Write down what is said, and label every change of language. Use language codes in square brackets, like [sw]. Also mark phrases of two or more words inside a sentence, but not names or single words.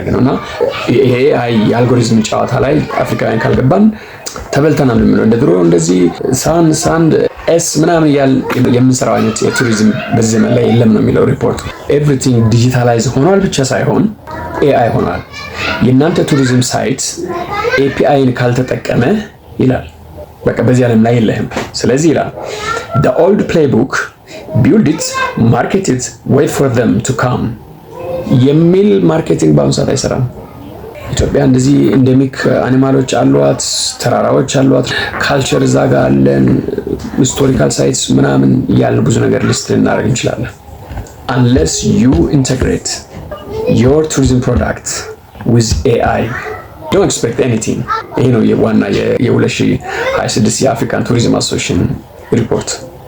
[am] ነውና የኤአይ የአልጎሪዝም ጨዋታ ላይ አፍሪካውያን ካልገባን ተበልተናል ነው። እንደ ድሮ እንደዚህ ሳንድ ኤስ ምናምን ያል የምንሰራው አይነት የቱሪዝም በዚህ ዘመን ላይ የለም ነው የሚለው ሪፖርት። [en] everything digitalize [am] ሆኗል ብቻ ሳይሆን ኤአይ ሆኗል። የእናንተ ቱሪዝም ሳይት ኤፒአይን ካልተጠቀመ ይላል በቃ በዚህ ዓለም ላይ የለህም። ስለዚህ ይላል [en] the old playbook build it, market it, wait for them to come [am] የሚል ማርኬቲንግ በአሁኑ ሰዓት አይሰራም። ኢትዮጵያ እንደዚህ [en] endemic animals [am] አሏት፣ ተራራዎች አሏት፣ ካልቸር እዛ ጋር አለን፣ [en] historical sites [am] ምናምን ያለ ብዙ ነገር ሊስት ልናደርግ እንችላለን። [en] unless you integrate your tourism product with AI don't expect anything። [am] ይሄ ነው የዋና የ2026 የአፍሪካን ቱሪዝም አሶሲዬሽን ሪፖርት።